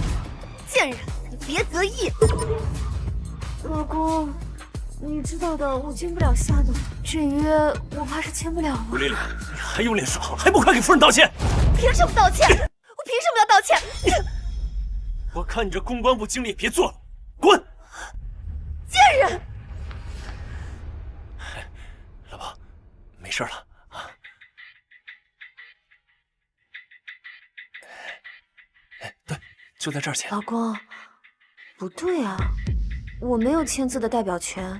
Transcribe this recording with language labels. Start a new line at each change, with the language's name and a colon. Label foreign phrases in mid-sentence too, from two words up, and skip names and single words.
Chinese: 賤人，你別得意。老公。你知道的，我經不了下的，這約我怕是簽不了了。吳麗麗，你還有臉說好，還不快給夫人道歉？憑什麼道歉？我憑什麼要道歉？我看你這公關部經理別做了，滾！賤人！老婆，沒事了啊。哎，對，就在這兒簽。老公，不對啊，我沒有簽字的代表權。